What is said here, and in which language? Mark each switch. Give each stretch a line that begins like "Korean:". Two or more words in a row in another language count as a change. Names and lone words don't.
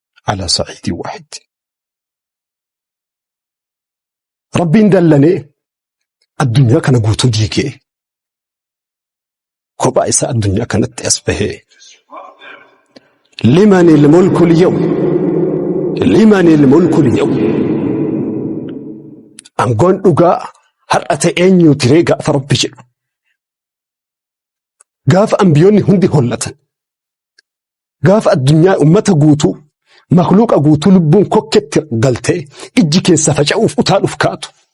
Arabic: على صعيد واحد.
Oromo: Rabbiin dallanee addunyaa kana guutuu diigee kophaa isaa addunyaa kanatti as bahee.
Arabic: لمن الملك اليوم؟ لمن الملك اليوم؟
Oromo: Aangoon dhugaa har'a ta'e eenyuuti ree gaafa Rabbi jedhu? Gaafa ambiyoonni hundi hollatan, gaafa addunyaa ummata guutuu, makhluuqa guutuu lubbuun kokketti galtee ijji keessa faca'uuf utaaluuf kaatu.